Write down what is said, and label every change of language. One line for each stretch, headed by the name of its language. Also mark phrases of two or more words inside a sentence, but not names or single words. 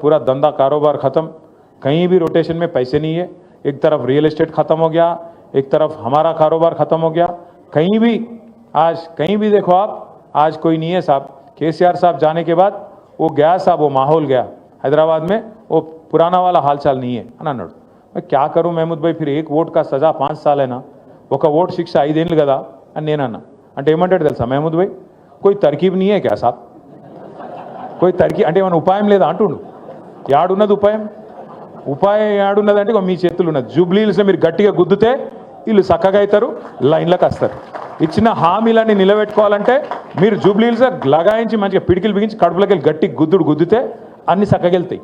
Hindi: पूरा धंधा कारोबार ख़त्म, कहीं भी रोटेशन में पैसे नहीं है. एक तरफ रियल एस्टेट ख़त्म हो गया, एक तरफ हमारा कारोबार ख़त्म हो गया. कहीं भी आज कहीं भी देखो आप, आज कोई नहीं है साहब. केसीआर साहब जाने के बाद वो गया साहब, वो माहौल गया हैदराबाद में, वो पुराना वाला हालचाल नहीं है
Telugu: అని అన్నాడు.
Hindi: मैं क्या करूं महमूद भाई, फिर 1 वोट का सजा 5 साल है ना,
Telugu: ఒక ఓట్ శిక్ష 5 ఏళ్ళు కదా అని నేనన్నా. అంటే ఏమంటాడు తెలుసా
Hindi: महमूद भाई, कोई तरकीब नहीं है क्या साहब, कोई तरकीब
Telugu: అంటే ఏమైనా ఉపాయం లేదా అంటుండు. యాడున్నది ఉపాయం? ఉపాయం యాడున్నదంటే మీ చేతులు ఉన్నది. జూబ్లీహిల్స్లో మీరు గట్టిగా గుద్దుతే వీళ్ళు చక్కగా అవుతారు, లైన్లకు వస్తారు. ఇచ్చిన హామీలన్నీ నిలబెట్టుకోవాలంటే మీరు జూబ్లీహిల్స్లో లగాయించి మంచిగా పిడికిలు బిగించి కడుపులోకి వెళ్ళి గట్టి గుద్దుతే అన్ని చక్కగా వెళ్తాయి.